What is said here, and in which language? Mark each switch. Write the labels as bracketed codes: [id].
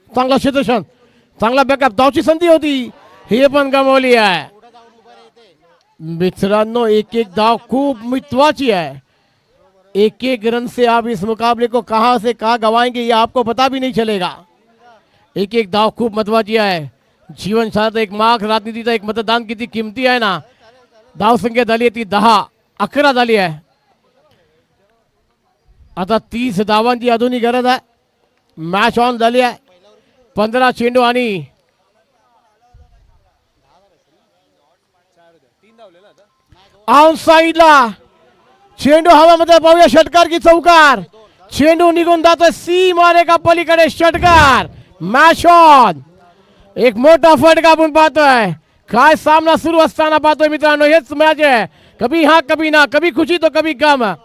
[mr] चांगला क्षेत्रक्षण, चांगला बॅकअप. धावची संधी होती, हे पण गमावली आहे. मित्रांनो, एक एक धाव खूप महत्वाची है. [hi] एक एक रन से आप इस मुकाबले को कहां से कहां गवाएंगे ये आपको पता भी नहीं चलेगा. [mr] एक एक धाव खूप महत्वाची आहे. जीवन साथ एक मार्क राजनीतीचा एक मतदान किती किमती आहे ना. धाव संख्या झाली ती 10-11 झाली आहे. आता 30 धावांची अजूनही गरज आहे. मॅच ऑन झाली आहे. 15 चेंडू आणि आउट साईडला चेंडू हवामध्ये. पाहूया षटकार की चौकार. चेंडू निघून जातोय सीमारेखा पलीकडे. षटकार. Match on. एक मोठा फटका आपण पाहतोय. काय सामना सुरू असताना पाहतोय मित्रांनो. हेच मॅच आहे. [hi] कभी हाँ कभी ना, कभी खुशी तो कभी गम.